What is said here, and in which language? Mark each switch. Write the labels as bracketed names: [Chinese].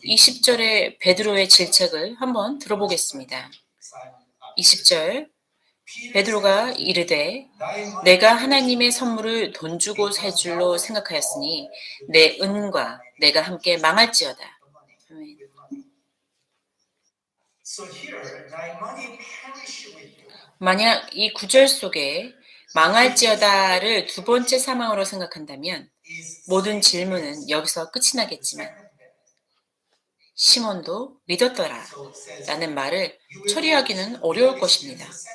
[Korean] 20절의 베드로의 질책을 한번 들어보겠습니다. 20절 베드로가 이르되 내가 하나님의 선물을 돈 주고 살 줄로 생각하였으니 내 은과 내가 함께 망할지어다. 아멘. [English] So here, thy money perish with you. [Korean] 만약 이 구절 속에 망할지어다를 두 번째 사망으로 생각한다면 모든 질문은 여기서 끝이 나겠지만 시몬도 믿었더라 라는 말을 처리하기는 어려울 것입니다.